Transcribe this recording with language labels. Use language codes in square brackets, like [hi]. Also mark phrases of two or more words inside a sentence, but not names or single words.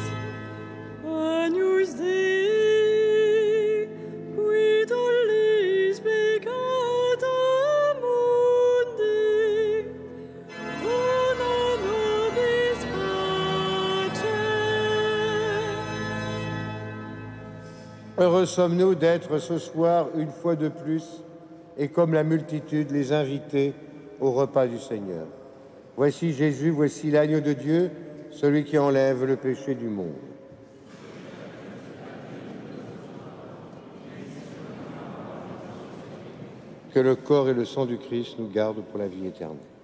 [la] Agnus Dei, qui tollis peccata mundi, dona nobis pace. [fr] Heureux sommes-nous d'être ce soir, une fois de plus, et comme la multitude, les invités au repas du Seigneur. Voici Jésus, voici l'agneau de Dieu, celui qui enlève le péché du monde. Que le corps et le sang du Christ nous gardent pour la vie éternelle.